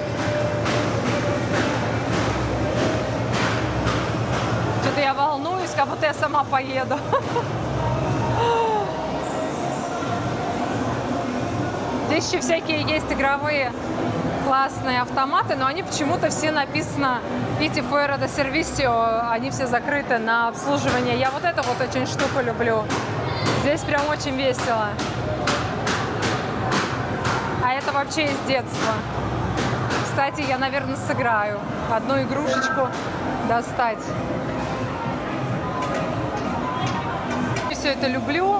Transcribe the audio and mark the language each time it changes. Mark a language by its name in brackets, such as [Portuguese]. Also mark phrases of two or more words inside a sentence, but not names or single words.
[Russian] Что-то я волнуюсь, как будто я сама поеду. Здесь еще всякие есть игровые классные автоматы, но они почему-то все написано «Ити [Spanish] fuera de servicio», [Russian] они все закрыты на обслуживание. Я вот эту вот очень штуку люблю. Здесь прям очень весело. А это вообще из детства. Кстати, я, наверное, сыграю. Одну игрушечку достать. Все это люблю.